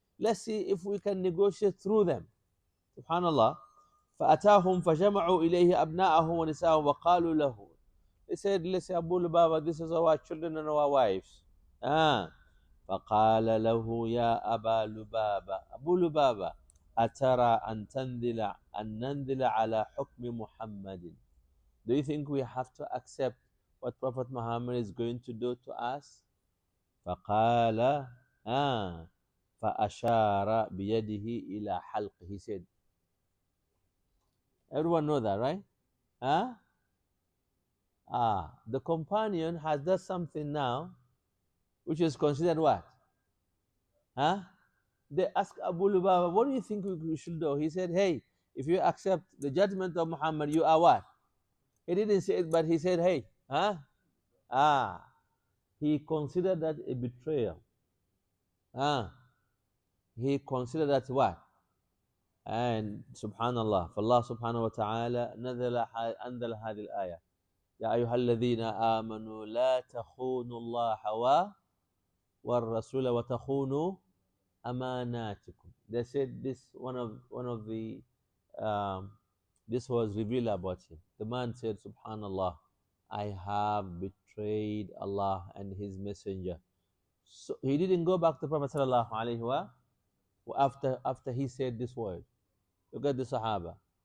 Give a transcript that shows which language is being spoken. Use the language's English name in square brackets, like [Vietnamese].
[English] Let's see if we can negotiate through them. Subhanallah. فأتاهم فجمعوا إليه أبناءهم ونساءهم وقالوا له. They said, listen, Abu Lubaba, this is our children and our wives. Ah. فقال له يا أبا لبابة أبو لبابة أترى أن ننزل على حكم محمد. Do you think we have to accept what Prophet Muhammad is going to do to us? فقال فأشار بيده إلى حلقه. He said, everyone know that, right? Huh? The companion has done something now, which is considered what? Huh? They asked Abu Lubaba, what do you think we should do? He said, hey, if you accept the judgment of Muhammad, you are what? He didn't say it, but he said, hey, huh? He considered that a betrayal. He considered that what? And subhanallah, [Arabic] فالله سبحانه وتعالى أنزل هذه الآية يا أيها الذين آمنوا لا تخونوا الله والرسول وتخونوا أماناتكم. [English] They said this one of the this was revealed about him. The man said, subhanallah, I have betrayed Allah and his messenger. So he didn't go back to Prophet sallallahu alaihi wasallam after he said this word. Look at the Sahaba.